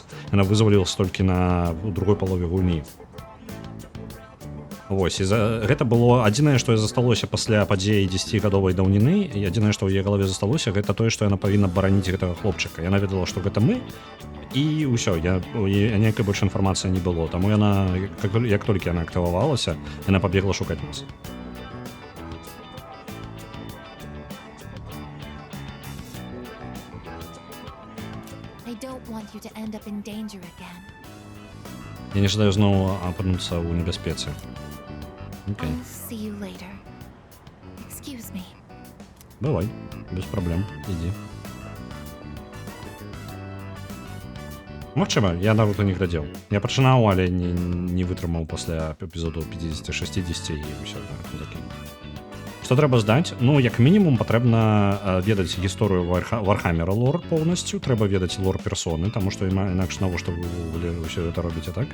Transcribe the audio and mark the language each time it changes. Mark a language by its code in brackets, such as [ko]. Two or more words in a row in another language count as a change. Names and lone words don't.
[be] Яна вызвалілася толькі на другой палове гульні. Вось, і гэта было адзінае, што засталося пасля падзеі 10гадовай даўніны, і адзінае, што ў яе галаве засталося, гэта тое, што яна павінна бараніць гэтага хлопчыка. Яна ведала, што гэта мы, і ўсё, ніякай больш інфармацыі не было. Таму яна, як толькі яна актывавалася, яна пабегла шукаць нас. [en] I don't want you to end up in danger again. [be] Я не жадаю зноў апынуцца ў небяспецы. Окей. [en] I'll see you later. Excuse me. [be] Бывай, без праблем, ідзі. Магчыма, я нават не глядзеў. Я пачынаў, але не вытрымаў пасля эпізоду 50-60 і ўсё такі. Што трэба здаць? Ну, як мінімум, патрэбна ведаць гісторыю Вархаммера лор поўнасцю, трэба ведаць лор персоны, таму што інакш навошта вы ўсё гэта робіце, так?